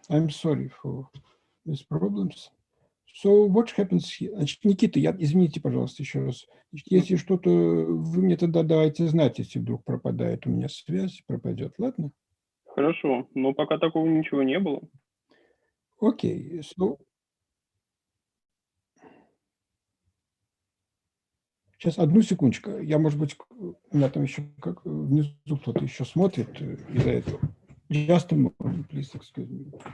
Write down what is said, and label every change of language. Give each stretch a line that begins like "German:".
English: I'm sorry for these problems. So what happens here?
Russian: Значит, Никита, извините, пожалуйста, еще раз. Значит, если что-то, вы мне тогда давайте знать, если вдруг пропадает у меня связь, пропадет, ладно? Хорошо, но пока такого ничего не было. Окей,
English: so...
Russian: Сейчас, одну секундочку. Я, может быть, у меня там еще как внизу кто-то еще смотрит из-за этого.
English: Just a moment, please, excuse me.